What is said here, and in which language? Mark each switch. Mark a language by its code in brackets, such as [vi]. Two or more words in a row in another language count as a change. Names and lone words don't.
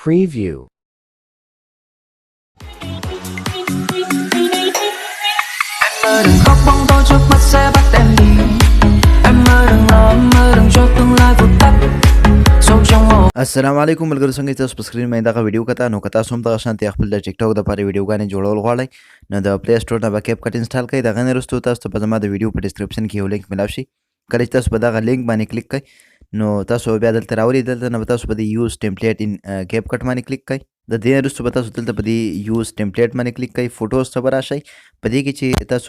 [vi] Preview. Mơ đừng khóc bóng tối trước mắt sẽ bắt em đi. Em mơ đừng lo, em mơ đừng cho tương lai vụt tắt. Sâu trong hồ. [ar] السلام علیکم [ps] ملګرو څنګه تاسو په سکرین باندې دغه ویډیو کته نو کته سوم دغه شانتي خپل د ټیک ټاک د لپاره ویډیوګانې جوړول غواړئ نو د پلی سټور نه به کیپ کټ انسټال کړئ دغه نه وروسته تاسو ته په زما د ویډیو په ډسکرپشن کې یو لینک ملاوي شي کله چې تاسو په دغه لینک باندې کلیک کړئ نو تاسو بیا دلته راولي دلته نه تاسو په [en] use template in CapCut [ps] باندې کلیک کړئ د دې وروسته به تاسو دلته په [en] use template [ps] باندې کلیک کړئ فوټوز ته به راشئ په دې کې چې تاسو